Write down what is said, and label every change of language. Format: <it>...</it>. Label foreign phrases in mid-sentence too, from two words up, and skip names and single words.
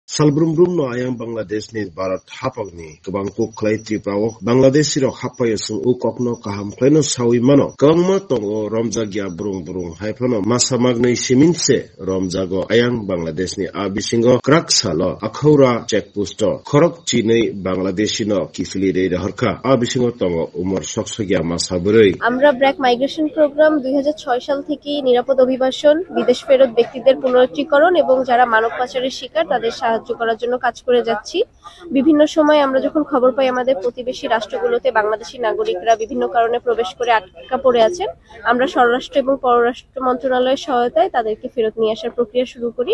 <trp>Salbrum no ayang Bangladesh ni Barat hapag ni kabang kuklay tripawo Bangladesh siro hapayasung ukokno kaham kleno sawi mano kangma tongo romjagya burung haipano masamag ni siminse romjago ayang Bangladesh ni abisingo kraksalo akhura checkposto khorok chinei Bangladeshi no kifili re harka abisingo tongo umar soksogya masaburei</trp> <bn>আমরা ব্র্যাক মাইগ্রেশন প্রোগ্রাম 2006 সাল থেকে নিরাপদ অভিবাসন বিদেশ ফেরত ব্যক্তিদের পুনরুদ্ধারকরণ এবং যারা মানব পাচারের শিকার তাদের সাহায্য করার জন্য কাজ করে যাচ্ছি। বিভিন্ন সময় আমরা যখন খবর পাই আমাদের প্রতিবেশী রাষ্ট্রগুলোতে বাংলাদেশি নাগরিকরা বিভিন্ন কারণে প্রবেশ করে আটকা পড়ে আছেন, আমরা স্বরাষ্ট্র এবং পররাষ্ট্র মন্ত্রণালয়ের সহায়তায় তাদেরকে ফেরত নিয়ে আসার প্রক্রিয়া শুরু করি।</bn>